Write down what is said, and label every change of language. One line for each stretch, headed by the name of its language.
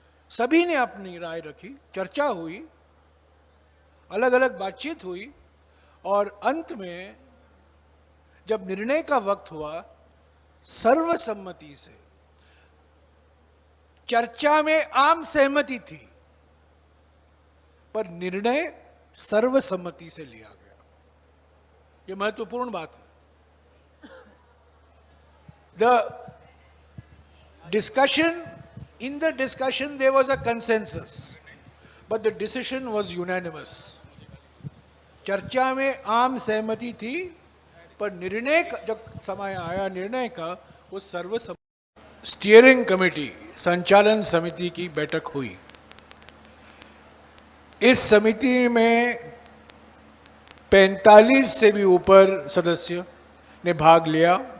Hindi: सभी ने अपनी राय रखी, चर्चा हुई, अलग अलग बातचीत हुई, और अंत में जब निर्णय का वक्त हुआ, सर्वसम्मति से, चर्चा में आम सहमति थी पर निर्णय सर्वसम्मति से लिया गया. ये महत्वपूर्ण बात है।
English: The discussion, in the discussion there was a consensus, but the decision was unanimous.
Hindi: चर्चा में आम सहमति थी, पर निर्णय जब समय आया निर्णय का, वो सर्वसम्मत। स्टीयरिंग कमेटी, संचालन समिति की बैठक हुई। इस समिति में 45 से भी ऊपर सदस्य ने भाग लिया।